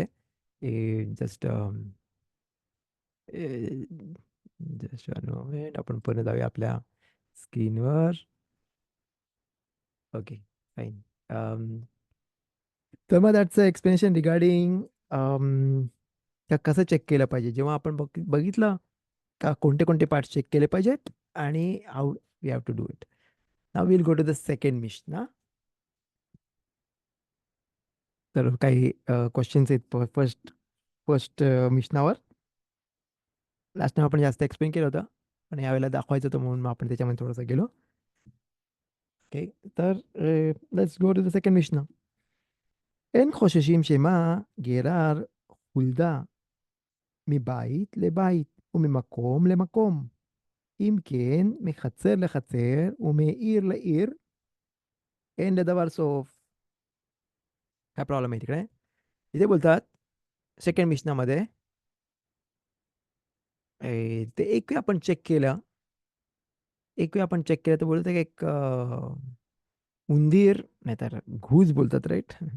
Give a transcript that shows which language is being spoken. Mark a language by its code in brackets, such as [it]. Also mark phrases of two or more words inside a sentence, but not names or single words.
[en] just just moment, [mr] आपण पुन्हा जाऊया आपल्या स्क्रीनवर. ओके, फाईन. तर मग [en] that's explanation [mr] रिगार्डिंग त्या कसं चेक केलं पाहिजे जेव्हा आपण बघितलं का कोणते कोणते पार्ट्स चेक केले पाहिजेत आणि [en] how we have to do it. now will go to the second mishnah ना. [mr] तर काही क्वेश्चन्स आहेत [en] first first [mr] मिशनावर. लास्ट टाइम आपण जास्त एक्सप्लेन केलं होतं पण यावेळेला दाखवायचं होतं म्हणून मग आपण त्याच्यामध्ये थोडंसं गेलो. [en] okay, तर let's go to the second mishnah. [he] אין חוששים שמא גרר חולדה מבית לבית וממקום למקום. אם כן, מחצר לחצר ומעיר לעיר אין לדבר סוף. [mr] काय प्रॉब्लेम आहे तिकडे. इथे बोलतात सेकंड मिशनामध्ये ते एक वेळ आपण चेक केलं, एक वेळ आपण चेक केलं तर बोलतात की एक उंदीर नाही तर घूस बोलतात राईट.